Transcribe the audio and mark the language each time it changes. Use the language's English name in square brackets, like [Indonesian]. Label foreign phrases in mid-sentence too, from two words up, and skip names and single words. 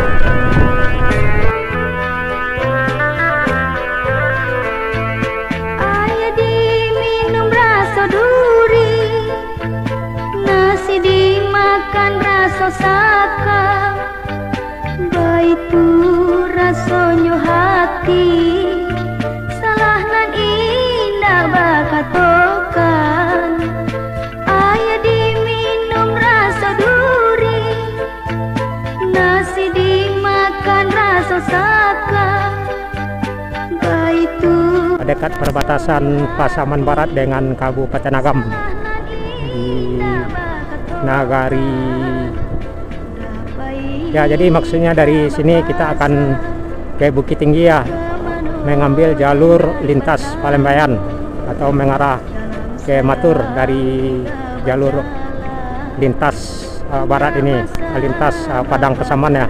[Minangkabau] Air diminum rasa duri, nasi dimakan rasa saka, baitu rasonyo hati, salah nan indah bakatokan. Air diminum rasa duri, nasi dimakan rasa saka, baitu [Indonesian] Dekat perbatasan Pasaman Barat dengan Kabupaten Agam di Nagari. Ya, jadi maksudnya dari sini kita akan ke Bukit Tinggi ya, mengambil jalur lintas Palembayan atau mengarah ke Matur dari jalur lintas barat ini, lintas Padang Pasaman ya.